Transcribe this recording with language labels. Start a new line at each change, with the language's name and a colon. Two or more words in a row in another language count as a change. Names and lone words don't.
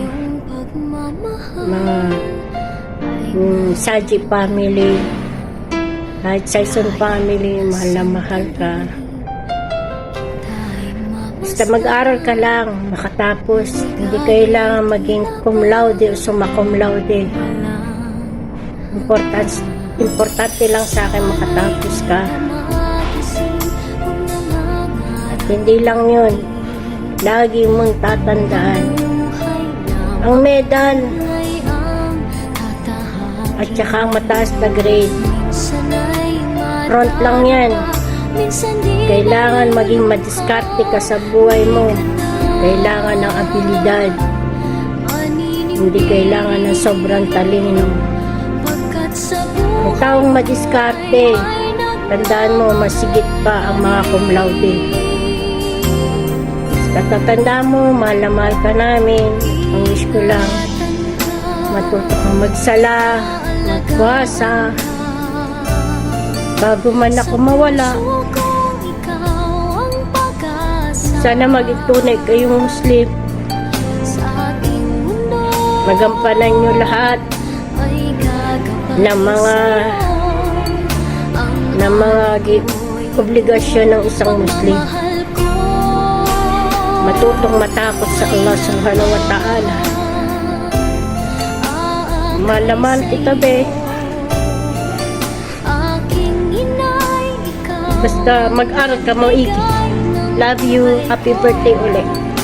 Filipino: Mga Saji family, kahit Saison family, mahal na mahal ka. Basta mag-aral ka lang, makatapos. Hindi kailangan maging
Latin: cum laude
Filipino: o
Latin: summa cum laude.
Filipino: Importante lang sa akin makatapos ka. At hindi lang yun, lagi mong tatandaan ang medal at saka ang mataas na grade. Front lang yan. Kailangan maging madiskarte ka sa buhay mo. Kailangan ng abilidad. Hindi kailangan ng sobrang talino. Ang taong madiskarte, tandaan mo, masigit pa ang mga
Latin: cum laude.
Filipino: Tatandaan mo, mahal na mahal ka namin. Ang wish ko lang, matuto kang magsala, magpuasa, bago man ako mawala. Sana maging tunay kayong Muslim. Magampanan nyo lahat ng mga obligasyon ng isang Muslim. Matutong matakot sa
Arabic: الله سبحانه وتعالى.
Filipino: Mahal na mahal kita, Be. Basta mag-aral ka maigi.
English: Love you. Happy birthday
Filipino: ulit.